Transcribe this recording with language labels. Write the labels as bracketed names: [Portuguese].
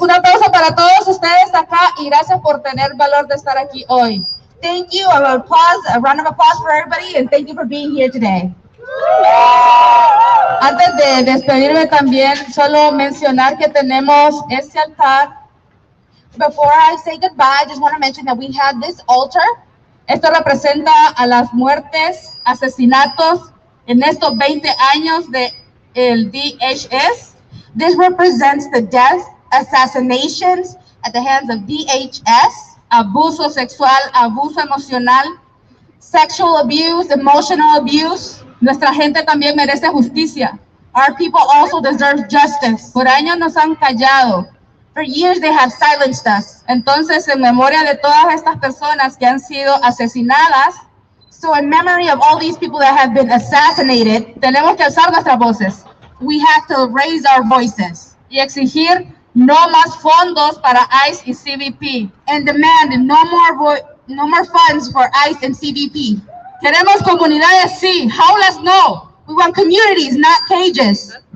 [Spanish] Un aplauso para todos ustedes acá y gracias por tener valor de estar aquí hoy. [English] Thank you. A round of applause for everybody, and thank you for being here today. [Spanish] Antes de despedirme también, solo mencionar que tenemos este altar. [English] Before I say goodbye, I just want to mention that we have this altar. [Spanish] Esto representa a las muertes, asesinatos en estos 20 años de el DHS. [English] This represents the death, assassinations at the hands of DHS, [Spanish] Abuso sexual, abuso emocional, [English] sexual abuse, emotional abuse. [Spanish] nuestra gente también merece justicia. [English] Our people also deserve justice. [Spanish] Por años nos han callado. [English] For years they have silenced us. [Spanish] Entonces, en memoria de todas estas personas que han sido asesinadas, [English] So in memory of all these people that have been assassinated, [Spanish] tenemos que alzar nuestras voces [English] we have to raise our voices [Spanish] y exigir no más fondos para ICE y CBP. [English] and demand no more funds for ICE and CBP. [Spanish] Queremos comunidades, sí, jaulas no. [English] We want communities, not cages.